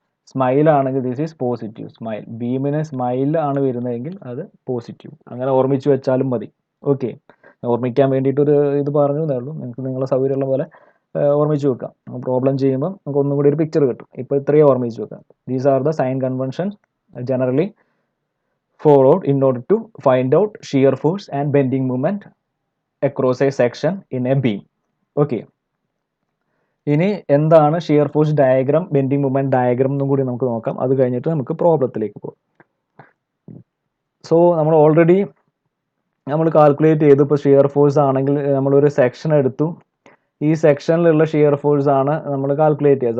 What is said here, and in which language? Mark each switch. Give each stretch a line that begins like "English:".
Malayalam: Smile ആണെങ്കിൽ
English: This is positive smile.
Malayalam: ബീമിന് smile ആണ് വരുന്നതെങ്കിൽ അത് പോസിറ്റീവ്. അങ്ങനെ ഓർമ്മിച്ച് വെച്ചാലും മതി. ഓക്കെ, ഓർമ്മിക്കാൻ വേണ്ടിയിട്ട് ഒരു ഇത് പറഞ്ഞു എന്നേ ഉള്ളൂ. നിങ്ങൾക്ക് നിങ്ങളെ സൗകര്യമുള്ള പോലെ ഓർമ്മിച്ച് വെക്കാം. പ്രോബ്ലം ചെയ്യുമ്പോൾ നമുക്ക് ഒന്നും കൂടി ഒരു പിക്ചർ കിട്ടും. ഇപ്പോൾ ഇത്രയും ഓർമ്മിച്ച് വെക്കാം.
English: These are the sign conventions generally followed in order to find out shear force and bending moment across a section in a beam. Okay.
Malayalam: ഇനി എന്താണ് shear force diagram, bending moment diagram എന്നും കൂടി നമുക്ക് നോക്കാം. അത് കഴിഞ്ഞിട്ട് നമുക്ക് പ്രോബ്ലത്തിലേക്ക് പോകാം. സോ നമ്മൾ ഓൾറെഡി കാൽക്കുലേറ്റ് ചെയ്തു. ഇപ്പോൾ ഷിയർ ഫോഴ്സ് ആണെങ്കിൽ നമ്മളൊരു സെക്ഷൻ എടുത്തു. ഈ സെക്ഷനിലുള്ള ഷിയർ ഫോഴ്സ് ആണ് നമ്മൾ കാൽക്കുലേറ്റ് ചെയ്യുക.